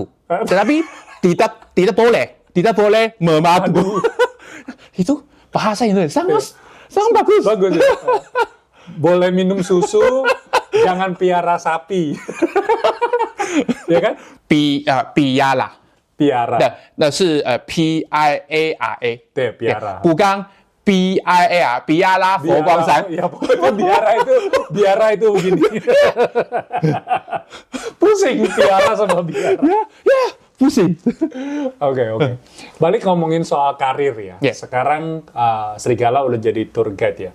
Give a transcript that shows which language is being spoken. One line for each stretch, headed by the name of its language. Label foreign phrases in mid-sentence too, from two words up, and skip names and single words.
Indonesian: Tetapi tidak boleh memadu. Itu bahasa Indonesia sangat bagus. Boleh minum susu, jangan piara sapi. Ya kan? Piara.
Chinese: 那是PIARA，对 ，piara.
Indonesian: bukan PIA， Piara 佛光山。 Ya, biara itu begini. Pusing piara sama biara. Pusing. Oke. Balik ngomongin soal karir ya. Sekarang Serigala udah jadi tour guide ya.